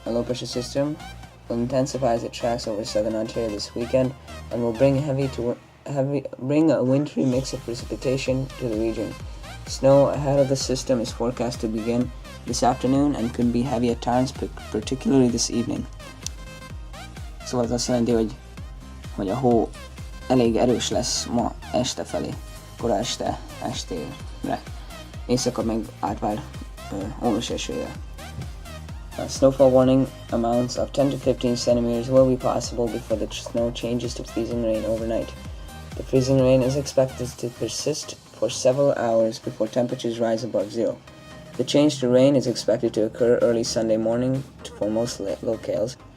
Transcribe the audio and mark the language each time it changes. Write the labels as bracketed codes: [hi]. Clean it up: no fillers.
[en] A low pressure system will intensify as it tracks over southern Ontario this weekend and will bring a wintry mix of precipitation to the region. Snow ahead of the system is forecast to begin this afternoon and could be heavy at times, particularly this evening. [hu] Szóval ez azt jelenti, hogy a hó elég erős lesz ma este felé, kora estére. Éjszaka meg átvár ónos esőre. [en] Snowfall warning amounts of 10 to 15 centimeters will be possible before the snow changes to freezing rain overnight. The freezing rain is expected to persist for several hours before temperatures rise above 0. The change to rain is expected to occur early Sunday morning for most locales.